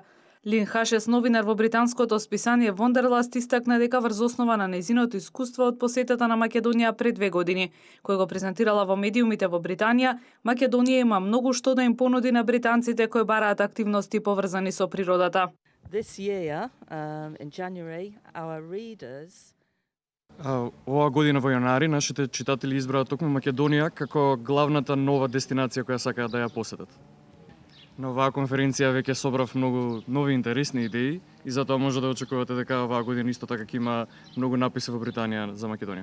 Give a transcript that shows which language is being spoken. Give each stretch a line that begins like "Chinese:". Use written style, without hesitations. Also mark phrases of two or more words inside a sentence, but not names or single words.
Macedonian: Лин Хашес, новинар во британското списание Wanderlust, истакна дека врз основа на нејзиното искуство од посетата на Македонија пред 2 години, кој го презентирала во медиумите во Британија, Македонија има многу што да им понуди на британците кои бараат активности поврзани со природата.
English: This year, in January, our readers
Macedonian: Оваа година во јанари нашите читатели избраа токму Македонија како главната нова дестинација која сакаат да ја посетат. На оваа конференција веќе собрав многу нови интересни идеи и затоа може да очекувате дека оваа година исто така ќе има многу написи во Британија за Македонија.